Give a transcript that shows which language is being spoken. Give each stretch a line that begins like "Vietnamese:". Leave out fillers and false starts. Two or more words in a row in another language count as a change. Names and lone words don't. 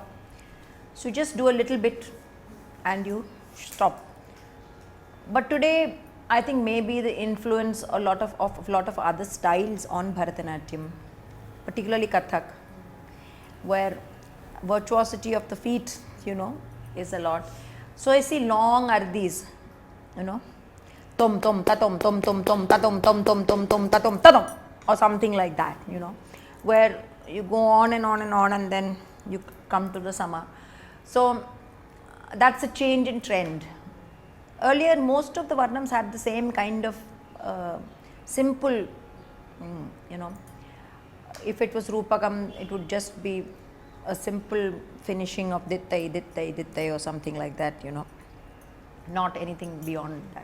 English: So, you just do a little bit and you stop. But today, I think maybe the influence a lot of other styles on Bharatanatyam, particularly Kathak, where virtuosity of the feet, is a lot. So I see long ardis, tom tom tatom tom tom tom tatom tom tom tom tom tatom tatom, or something like that, where you go on and on and on, and then you come to the sama. So that's a change in trend. Earlier, most of the Varnams had the same kind of simple, if it was Rupakam, it would just be a simple finishing of Dittai, Dittai, Dittai, or something like that, not anything beyond that.